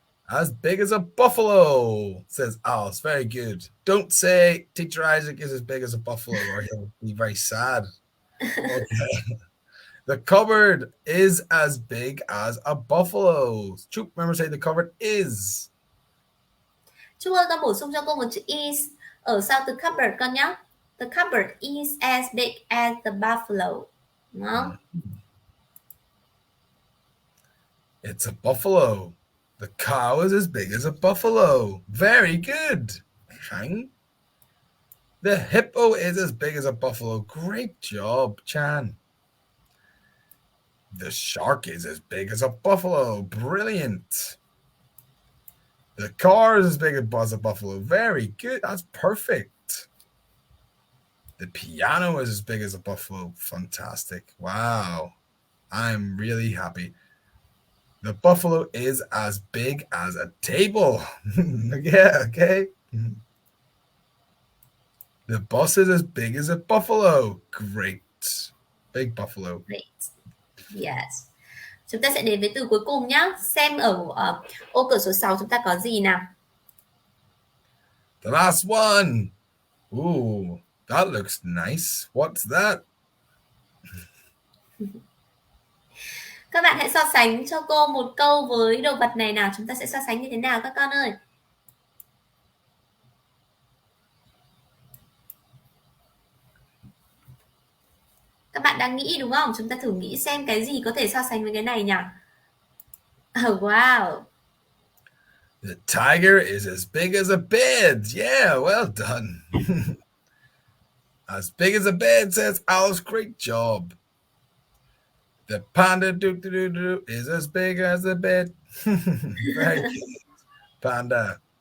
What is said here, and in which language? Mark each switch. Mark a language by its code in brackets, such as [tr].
[en] As big as a buffalo, says Alice. Very good. Don't say Teacher Isaac is as big as a buffalo or he'll be very sad. Okay. The cupboard is as big as a buffalo. Choop, remember say the cupboard is. [vi] Chú ơi, con bổ sung cho cô một chữ is ở sau từ cupboard con nhé. [en] The cupboard is as big as the buffalo. [vi] Đúng không? [en] It's a buffalo. The cow is as big as a buffalo. Very good. Chang. The hippo is as big as a buffalo. Great job, Chan. The shark is as big as a buffalo. Brilliant. The car is as big as a buffalo. Very good. That's perfect. The piano is as big as a buffalo. Fantastic. Wow. I'm really happy. The buffalo is as big as a table. Yeah, okay. The bus is as big as a buffalo. Great. Big buffalo. Great. Yes. [vi] Chúng ta sẽ đến với từ cuối cùng nhé. Xem ở ô cửa số 6 chúng ta có gì nào. [en] The last one. Ooh, that looks nice. What's that? [vi] Các bạn hãy so sánh cho cô một câu với đồ vật này nào. Chúng ta sẽ so sánh như thế nào các con ơi? Các bạn đang nghĩ đúng không? Chúng ta thử nghĩ xem cái gì có thể so sánh với cái này nhỉ? [en] Oh, wow. The tiger is as big as a bed. Yeah, well done. As big as a bed, says Alice. Great job. The panda is as big as a bed. Very good. Panda.